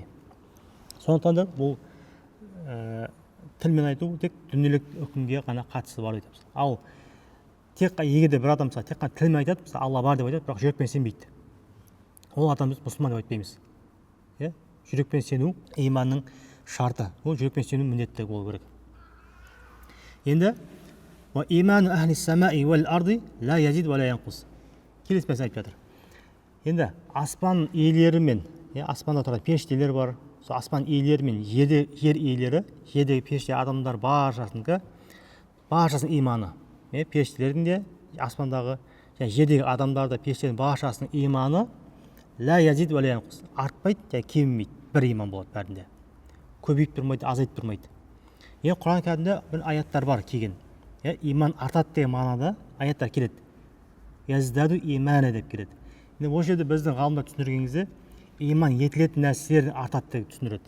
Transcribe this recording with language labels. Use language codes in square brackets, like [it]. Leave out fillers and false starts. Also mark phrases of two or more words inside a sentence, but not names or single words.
[kk] Сондықтан да бұл тілмен айту тек дүниелік үкімге ғана қатысы бар дейді. Ал тек егер де бір адам тек қана тілмен айтады, Алла бар деп айтады, бірақ жүрекпен сенбейді. Ол адам біз мұсылман деп айтпаймыз. Жүрекпен сену иманның шарты. Ол жүрекпен сену міндетті болу керек. [ar] Енді وإيمان أهل السماء والأرض لا يزيد ولا ينقص. [kk] Келесі мәселе айтып жатыр. Енді аспан иелері мен, аспанда тұрған періштелер бар. Сол аспан иелері мен жер иелері, жердегі періште адамдар баршасының иманы. Періштелердің де, аспандағы, жердегі адамдарды, періштелердің баршасының иманы [ar] لا يزيد ولا ينقص. [kk] Артпайды, кемімейді. Бір иман болады бәрінде. Көбейіп тұрмайды, азайып тұрмайды. Құран кәрімде бір аяттар бар келген. Иман артады деген мағынада аяттар келеді. [ar] يزداد إيمانا [kk] деп келеді. Осы жерде біздің ғалымдар түсіндірген кезде иман етілетін нәрселер артады деп түсіндіреді.